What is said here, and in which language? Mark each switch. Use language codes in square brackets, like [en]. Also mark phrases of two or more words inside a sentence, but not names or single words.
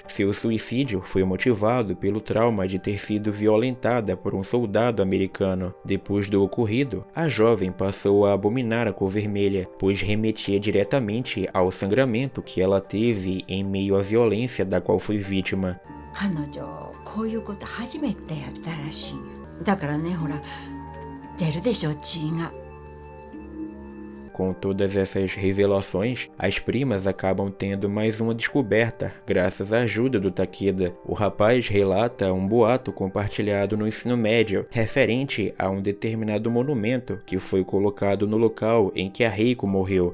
[pt] Seu suicídio foi motivado pelo trauma de ter sido violentada por um soldado americano. Depois do ocorrido, a jovem passou a abominar a cor vermelha, pois remetia diretamente ao sangramento que ela teve em meio à violência da qual foi vítima. [ja] 彼女こういうこと初めてやったらしいよ。だからね、ほら出るでしょ血が。 [pt] Com todas essas revelações, as primas acabam tendo mais uma descoberta, graças à ajuda do Takeda. O rapaz relata um boato compartilhado no ensino médio, referente a um determinado monumento que foi colocado no local em que a Reiko morreu.